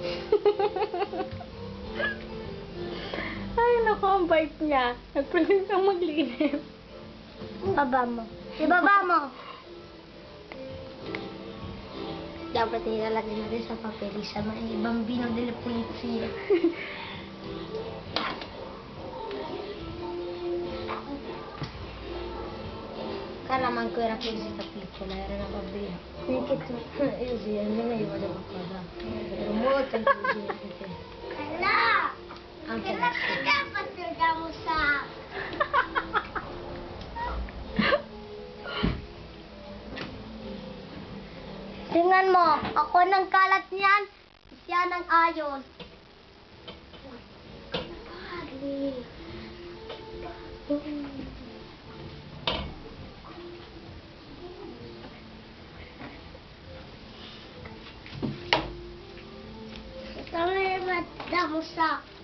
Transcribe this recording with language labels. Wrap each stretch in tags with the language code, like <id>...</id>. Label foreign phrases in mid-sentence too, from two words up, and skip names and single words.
<tl>Ay, naku, ang bait niya. Nag-promise ang maglinis. Ibaba mo. Ibaba mo! Dapat ilalagay natin sa papel sa mga</tl> <it>bambino della polizia.</it> <tl>Kalaman ko</tl> <it>era così sta piccola, era una bambina. Io sì, almeno io volevo qualcosa. Ero molto intelligente. Kala! Anche adesso.</it> <tl>Dapat mo sa... Tingnan mo, ako ng kalat niyan, siya ng ayos. Ito na yung madamusak.</tl>